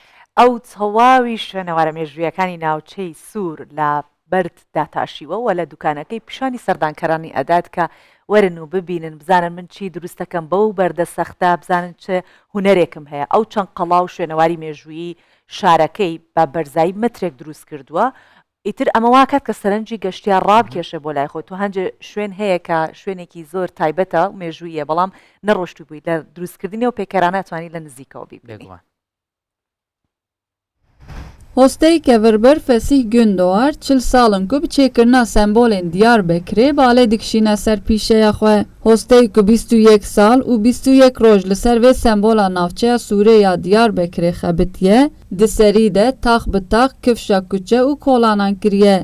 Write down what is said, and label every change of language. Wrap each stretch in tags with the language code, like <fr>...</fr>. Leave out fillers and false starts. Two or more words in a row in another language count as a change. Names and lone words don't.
<ckb>ئەو تەواوی شوێنەوارە مێژوویەکانی ناوچەی سوور لە بەرد داتاشیوە و لە دوکانەکەی پیشانی سەردانکەرانی ئەدات کە وەرن و ببینن بزانن من چی دروست دەکەم بەو بەردە سەختە بزانن چه هوەرێکم هەیە ئەو چەند قەڵاو شوێنەواری مێژوویی شارەکەی بە بەرزایی مترێک دروست کردووە ئیتر ئەمە واکات کە سەرنجی گەشتیار ڕابکێشە بۆ لای خۆت و هەنجە شوێن هەیە کە شوێنێکی زۆر تایبەتە مێژوویە بەڵام نەڕۆشت بووی لە دروستکردنی و پێکەرانە توانی لە نزیکەوە بیبینی</ckb> <ku>Hosteyê Kevirbir Fesih Gündoğar 40 salên ku bi çêkirina sembolên Diyarbekirê balê dikişîne ser pîşeya xwe. Hosteyê ku 21 sal û 21 roj li ser vê sembola navçeya Sûriya Diyarbekirê xebitiye, di serî de tax bi tax kifşa kuçe û kolanan kiriye.</ku>